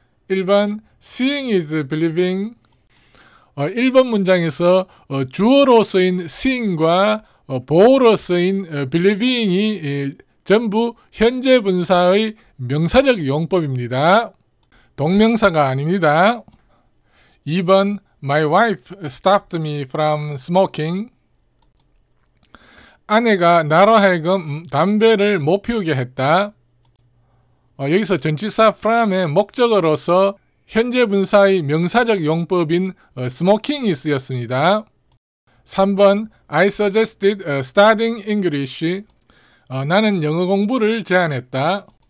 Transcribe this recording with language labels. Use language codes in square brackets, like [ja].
[ko] 1번 [en] seeing is believing. [ko] 1번 문장에서 주어로 쓰인 seeing과 보어로 쓰인 believing이 전부 현재 분사의 명사적 용법입니다. 동명사가 아닙니다. 2번 [en] My wife stopped me from smoking. [ko] 아내가 나로 하여금 담배를 못 피우게 했다. 여기서 전치사 from의 목적어로서 현재 분사의 명사적 용법인 smoking이 쓰였습니다. 3번 [en] I suggested studying English. [ko] 나는 영어 공부를 제안했다.